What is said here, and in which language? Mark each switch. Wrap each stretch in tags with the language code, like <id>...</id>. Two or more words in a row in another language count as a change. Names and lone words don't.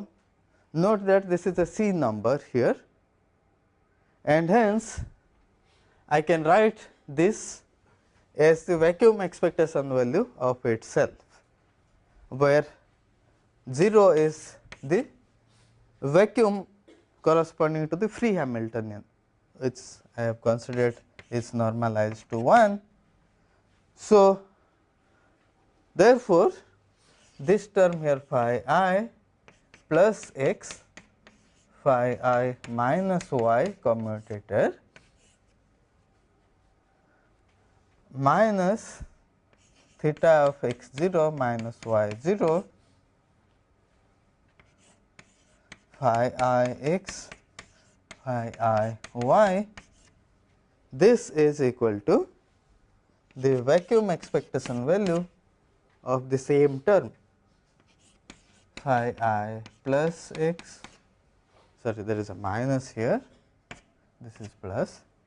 <en>Note that this is a C number here, and hence I can write this as the vacuum expectation value of itself, where 0 is the vacuum corresponding to the free Hamiltonian, which I have considered is normalized to 1. So, therefore, this term here phi I plus x phi I minus y commutator minus theta of x 0 minus y 0 phi I x phi I y, this is equal to the vacuum expectation value of the same term phi I plus x, sorry, there is a minus here, this is plus,</en>